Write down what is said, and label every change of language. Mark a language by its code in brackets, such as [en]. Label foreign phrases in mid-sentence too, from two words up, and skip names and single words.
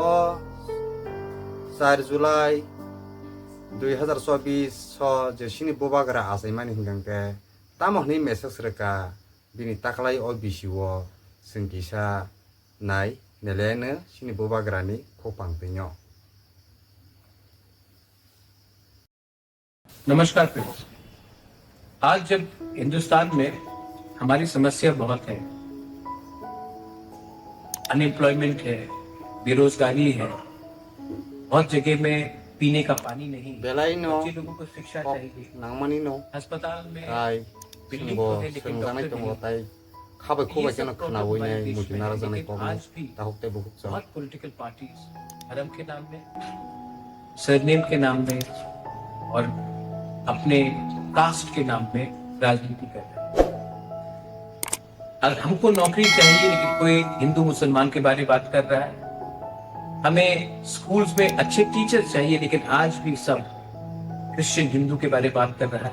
[trp] 4 July 2024 so je sini bubagra asaimani hingangke tamohni message reka bini taklai o bisiwo sengkisa nai nelene sini bubagrani khopang pinyo. [hi] नमस्कार फ्रेंड्स, आज जब हिंदुस्तान में हमारी समस्या बहुत है, अनएम्प्लॉयमेंट है, बेरोजगारी है, बहुत जगह में पीने का पानी नहीं, [trp] Belai no [hi] बच्चे लोगों को शिक्षा चाहिए, [trp] nangmani no [hi] अस्पताल में [trp] ai [hi] बिल्डिंग [trp] singbo [hi] तो है लेकिन [trp] sengjanai [hi] डॉक्टर [trp] tongo [hi] नहीं [trp] tai khabai [hi] है। [trp] khobai [hi] ये सब [trp] kena [hi] प्रॉब्लम [trp] khanawoi [hi] हमारे [trp] nai [hi] देश में [trp] mujinara [hi] है, [trp] janai [hi] लेकिन [trp] problem [hi] आज भी [trp] tahokte buhuk cha [hi] बहुत [en] political parties [hi] धर्म के नाम में, सरनेम के नाम में और अपने कास्ट के नाम में राजनीति कर रहे हैं। और हमको नौकरी चाहिए लेकिन कोई हिंदू मुसलमान के बारे में बात कर रहा है, हमें स्कूल्स में अच्छे टीचर्स चाहिए लेकिन आज भी सब क्रिश्चियन हिंदू के बारे में बात कर रहा है।